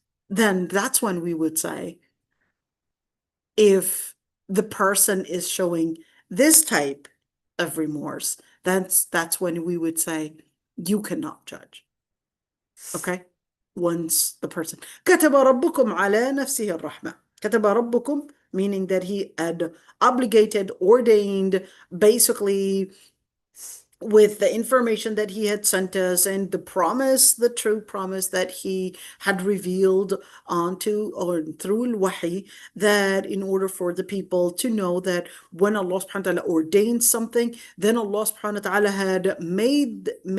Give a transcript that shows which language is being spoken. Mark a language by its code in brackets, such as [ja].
[en] Then that's when we would say, if the person is showing this type of remorse, that's when we would say you cannot judge. Okay? Once the person [ar] كتب ربكم على نفسه الرحمة. كتب ربكم, [en] meaning that he had obligated, ordained, basically with the information that he had sent us and the true promise that he had revealed onto or through al-Wahy, that in order for the people to know that when Allah subhanahu wa ta'ala ordained something, then Allah subhanahu wa ta'ala had made